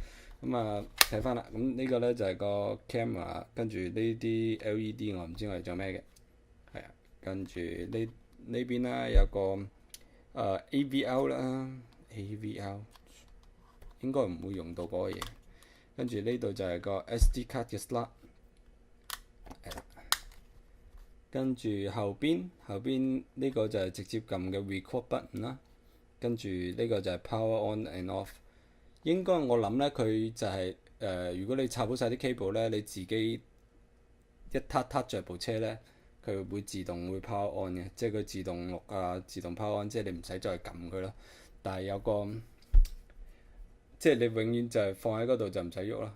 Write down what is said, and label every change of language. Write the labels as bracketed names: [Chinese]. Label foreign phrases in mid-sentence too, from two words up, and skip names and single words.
[Cantonese] 咁睇翻啦，咁呢個呢就係個 camera， 跟住呢啲 LED 我唔知我係做咩嘅。係啊，跟住呢邊啦有個AVL 啦 ，AVL 應該唔會用到嗰個嘢。跟住呢度就係個 SD 卡嘅 slot。跟住後邊呢個就係直接撳嘅 [English] record button [Cantonese] 啦。跟住呢個就係 [English] power on and off。 [Cantonese] 應該我諗呢，佢就係、如果你插好晒啲 cable 呢，你自己一撻着部車呢，佢會自動會 [English] power on [Cantonese] 嘅，即係佢自動錄啊，自動 [English] power on， [Cantonese] 即係你唔使再撳佢咯。但係有個即係你永遠就係放喺嗰度就唔使喐啦。